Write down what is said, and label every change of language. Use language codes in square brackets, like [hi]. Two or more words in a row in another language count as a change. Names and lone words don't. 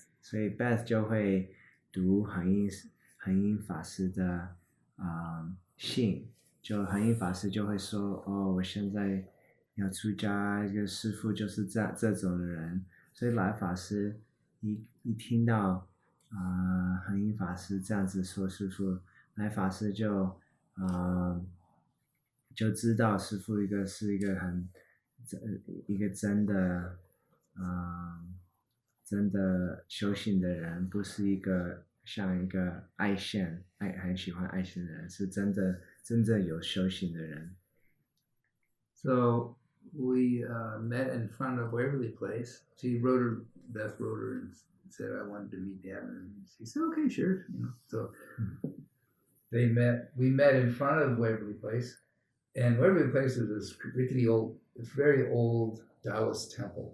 [zh] 所以 Beth 就會讀恒英法師的信，就恒英法師就會說我現在要出家，一個師父就是這種人，所以來法師一聽到恒英法師這樣子說師父，來法師就知道師父是一個真的修行的人，不是一個像一個很喜歡愛現的人，是真正有修行的人。 [en] So we met in front of Waverly Place. Beth wrote her and said I wanted to meet Dad, and she said okay, sure. So we met in front of Waverly Place, and Waverly Place is this very old Taoist temple.